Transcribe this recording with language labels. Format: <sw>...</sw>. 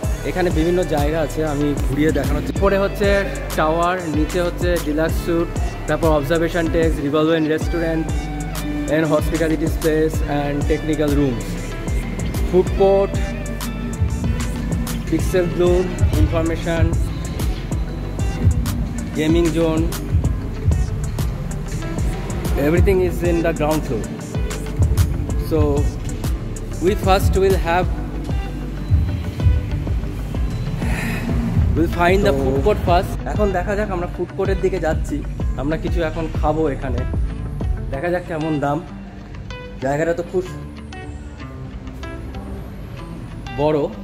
<bn>এখানে বিভিন্ন জায়গা আছে, আমি ঘুরিয়ে দেখানোর। উপরে হচ্ছে টাওয়ার, নিচে হচ্ছে ডিলাক্স স্যুট, তারপর observation desk, revolving restaurant and hospitality space and technical rooms, food court, pixel Bloom, information, gaming zone, everything is in the ground floor.</bn> <en>So we first will find the food court first.</en> <bn>এখন দেখা যাক, আমরা food কোর্টের দিকে যাচ্ছি। আমরা কিছু এখন খাবো এখানে, দেখা যাক কেমন দাম। জায়গাটা তো খুব বড়।</bn>